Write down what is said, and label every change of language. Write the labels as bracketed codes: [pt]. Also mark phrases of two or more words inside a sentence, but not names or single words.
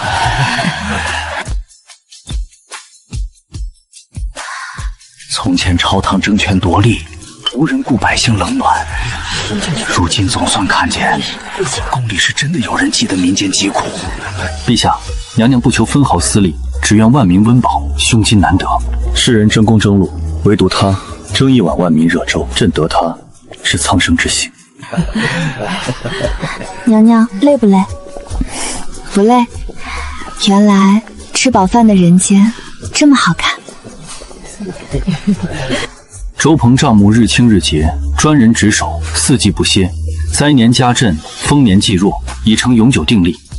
[zh] 從前朝堂爭權奪利，無人顧百姓冷暖，如今總算看見，宮裡是真的有人記得民間疾苦。陛下，娘娘不求分毫私利，只願萬民溫飽，胸襟難得。世人爭功爭祿，唯獨他爭一碗萬民熱粥，朕得他是蒼生之幸。娘娘累不累？不累。原来吃飽飯的人間這麼好看。周鹏賬目日清日潔，專人值守，四季不歇，灾年加震，丰年济弱，已成永久定例。